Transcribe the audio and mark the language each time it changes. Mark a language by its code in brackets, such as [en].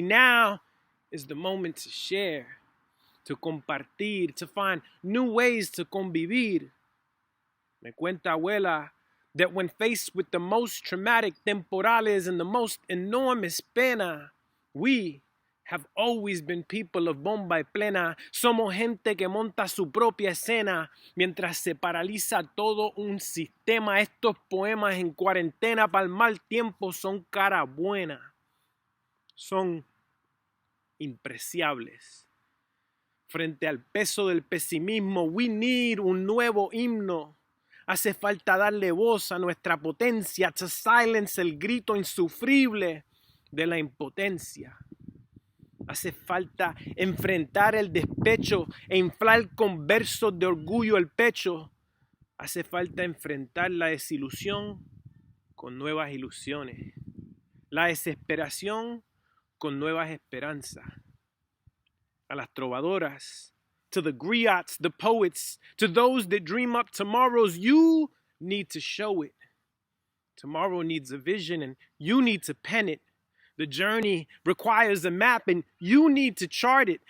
[en] Now is the moment to share, to compartir, to find new ways to convivir. [es] Me cuenta abuela [en] that when faced with the most traumatic temporales and the most enormous pena, we have always been people of bomba y plena. [es] Somos gente que monta su propia escena mientras se paraliza todo un sistema. Estos poemas en cuarentena para el mal tiempo son cara buena. Son impreciables. Frente al peso del pesimismo, [en] we need [es] un nuevo himno. Hace falta darle voz a nuestra potencia, [en] to silence [es] el grito insufrible de la impotencia. Hace falta enfrentar el despecho e inflar con versos de orgullo el pecho. Hace falta enfrentar la desilusión con nuevas ilusiones. La desesperación con nuevas esperanzas. A las trovadoras, [en] to the griots, the poets, to those that dream up tomorrows, you need to show it. Tomorrow needs a vision and you need to pen it. The journey requires a map and you need to chart it.